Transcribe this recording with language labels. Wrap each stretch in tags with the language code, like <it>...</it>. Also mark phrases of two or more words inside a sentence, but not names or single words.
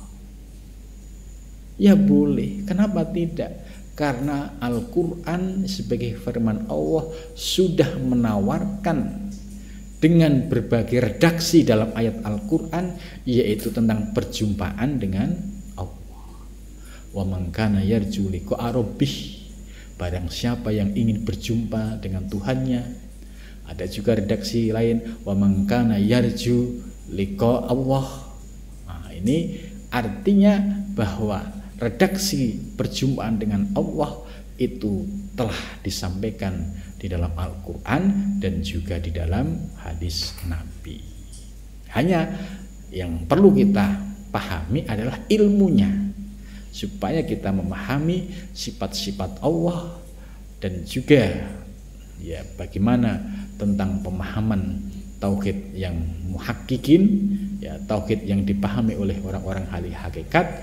<id>Ya boleh, kenapa tidak? Karena Al-Quran sebagai firman Allah sudah menawarkan dengan berbagai redaksi dalam ayat Al-Quran, yaitu tentang perjumpaan dengan Allah.</id> <ar>ومن كان يرجو لقاء ربه,</ar> <id>barang siapa yang ingin berjumpa dengan Tuhannya. Ada juga redaksi lain,</id> <ar>ومن كان يرجو لقاء الله.</ar> <id>Nah, ini artinya bahwa redaksi perjumpaan dengan Allah itu telah disampaikan di dalam Al-Quran dan juga di dalam hadis Nabi. Hanya yang perlu kita pahami adalah ilmunya, supaya kita memahami sifat-sifat Allah dan juga ya bagaimana tentang pemahaman tauhid yang muhakkikin, ya tauhid yang dipahami oleh orang-orang ahli hakikat.</id>